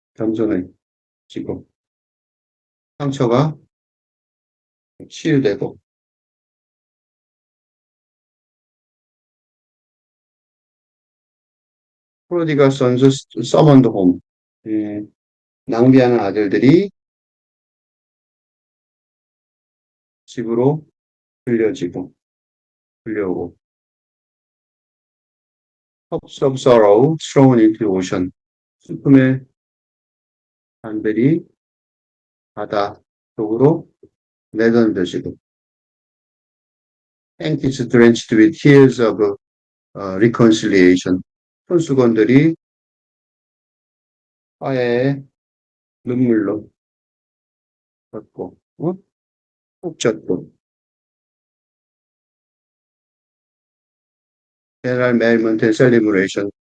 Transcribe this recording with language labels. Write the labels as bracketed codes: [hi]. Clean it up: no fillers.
[ko] 겸손해지고 상처가 치유되고 [en] prodigal sons summoned home [ko] 예, 낭비하는 아들들이 집으로 불려지고 불려오고 [en] cups of sorrow thrown into ocean. [ko] 슬픔의 잔들이 바다 속으로 내던져지고. [en] Hank is drenched with tears of reconciliation. [ko] 손수건들이 화해의 눈물로 젖고, 푹 젖고. [en] General merriment and celebration.